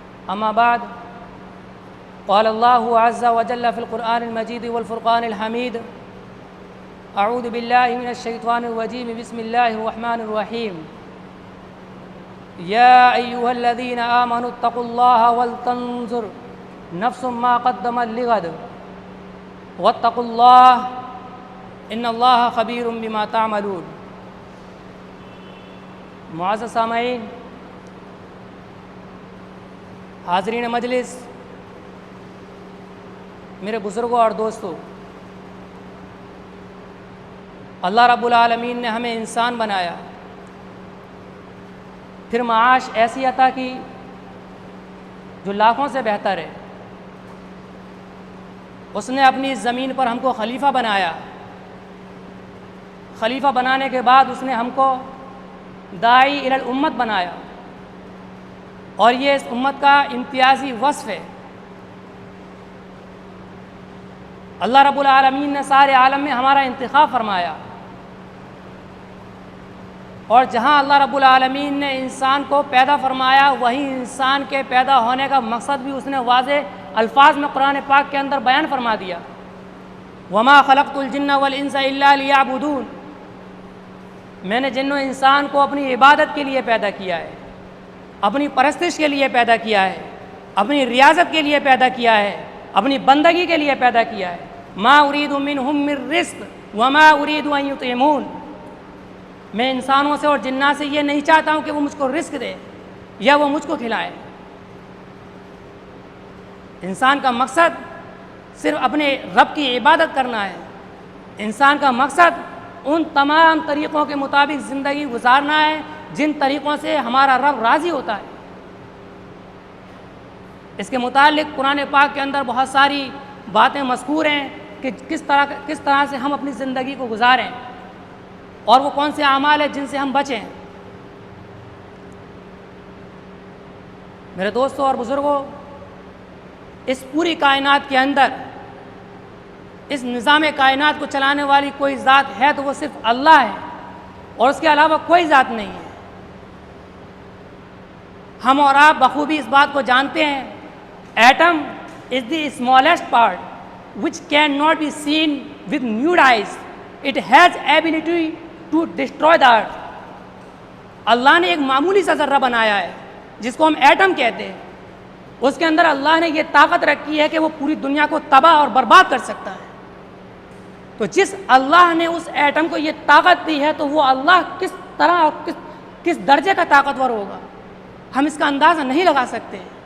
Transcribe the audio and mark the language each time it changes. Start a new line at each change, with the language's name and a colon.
Arabic: اما بعد، قال الله عز وجل في القرآن المجيد والفرقان الحميد: أعوذ بالله من الشيطان الرجيم، بسم الله الرحمن الرحيم. يا أيها الذين آمنوا اتقوا الله ولتنظر نفس ما قدمت لغد واتقوا الله إن الله خبير بما تعملون.
Urdu: معزز سامعین، حاضرین مجلس، میرے بزرگوں اور دوستوں، اللہ رب العالمین نے ہمیں انسان بنایا، پھر معاش ایسی عطا کی جو لاکھوں سے بہتر ہے. اس نے اپنی زمین پر ہم کو خلیفہ بنایا. خلیفہ بنانے کے بعد اس نے ہم کو داعی الی الامت بنایا، اور یہ اس امت کا امتیازی وصف ہے. اللہ رب العالمین نے سارے عالم میں ہمارا انتخاب فرمایا، اور جہاں اللہ رب العالمین نے انسان کو پیدا فرمایا وہیں انسان کے پیدا ہونے کا مقصد بھی اس نے واضح الفاظ میں قرآن پاک کے اندر بیان فرما دیا.
Arabic: وما خلقت الجن والانس الا لیعبدون.
Urdu: میں نے جن و انسان کو اپنی عبادت کے لیے پیدا کیا ہے، اپنی پرستش کے لیے پیدا کیا ہے، اپنی ریاضت کے لیے پیدا کیا ہے، اپنی بندگی کے لیے پیدا کیا ہے.
Arabic: ما اريد منهم من رزق وما اريد ان يطعمون.
Urdu: میں انسانوں سے اور جنات سے یہ نہیں چاہتا ہوں کہ وہ مجھ کو رزق دے یا وہ مجھ کو کھلائے. انسان کا مقصد صرف اپنے رب کی عبادت کرنا ہے. انسان کا مقصد ان تمام طریقوں کے مطابق زندگی گزارنا ہے جن طریقوں سے ہمارا رب راضی ہوتا ہے. اس کے متعلق قرآن پاک کے اندر بہت ساری باتیں مذکور ہیں کہ کس طرح سے ہم اپنی زندگی کو گزاریں اور وہ کون سے اعمال ہیں جن سے ہم بچیں. میرے دوستوں اور بزرگوں، اس پوری کائنات کے اندر اس نظام کائنات کو چلانے والی کوئی ذات ہے تو وہ صرف اللہ ہے، اور اس کے علاوہ کوئی ذات نہیں ہے. ہم اور آپ بخوبی اس بات کو جانتے ہیں.
English: Atom is the smallest part which cannot be seen with nude eyes. It has ability to destroy the earth.
Urdu: اللہ نے ایک معمولی سا ذرہ بنایا ہے جس کو ہم ایٹم کہتے ہیں. اس کے اندر اللہ نے یہ طاقت رکھی ہے کہ وہ پوری دنیا کو تباہ اور برباد کر سکتا ہے. تو جس اللہ نے اس ایٹم کو یہ طاقت دی ہے تو وہ اللہ کس طرح اور کس درجے کا طاقتور ہوگا، ہم اس کا اندازہ نہیں لگا سکتے.